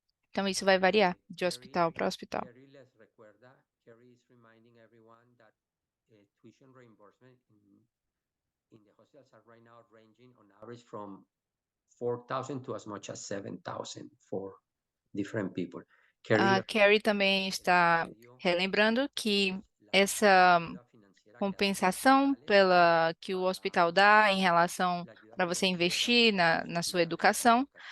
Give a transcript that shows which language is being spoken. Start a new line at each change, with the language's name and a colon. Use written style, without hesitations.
Portuguese: Então isso vai variar de hospital para hospital.
English: Carrie is reminding everyone that tuition reimbursement in the hospitals are right now ranging on average from 4,000 to as much as 7,000 for different people.
Portuguese: A Carrie também está relembrando que essa compensação pela que o hospital dá em relação para você investir na sua educação.